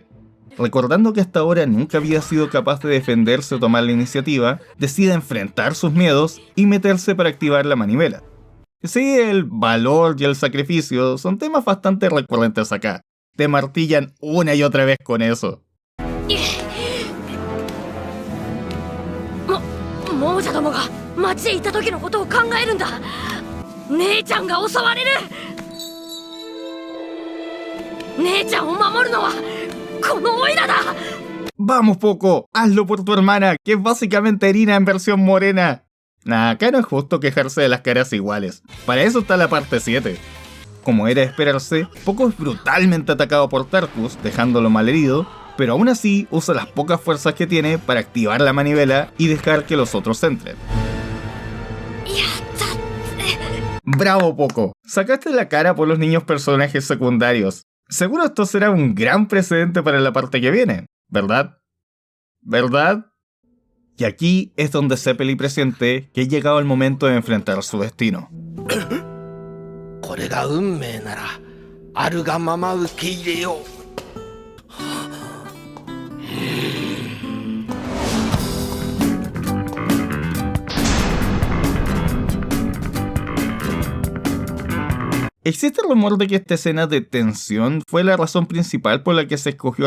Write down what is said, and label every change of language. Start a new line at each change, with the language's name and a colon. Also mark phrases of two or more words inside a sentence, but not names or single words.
Spanish: Recordando que hasta ahora nunca había sido capaz de defenderse o tomar la iniciativa, decide enfrentar sus miedos y meterse para activar la manivela. Sí, el valor y el sacrificio son temas bastante recurrentes acá. Te martillan una y otra vez con eso.
Japanese: 亡者どもが町へ行った時のことを考えるんだ。姉ちゃんが襲われる。姉ちゃんを守るのはこのオイラだ。
Spanish: Vamos Poco, hazlo por tu hermana, que es básicamente Irina en versión morena. Nah, acá no es justo quejarse de las caras iguales. Para eso está la parte 7. Como era de esperarse, Poco es brutalmente atacado por Tarkus, dejándolo malherido, pero aún así usa las pocas fuerzas que tiene para activar la manivela y dejar que los otros entren. ¡Bravo, Poco! Sacaste la cara por los niños personajes secundarios. Seguro esto será un gran precedente para la parte que viene, ¿verdad? ¿Verdad? Y aquí es donde Zeppeli presiente que ha llegado el momento de enfrentar su destino.
Japanese: これが運命ならあるがまま受け入れよう。
Spanish: Existe el rumor de que esta escena de tensión fue la razón principal por la que se escogió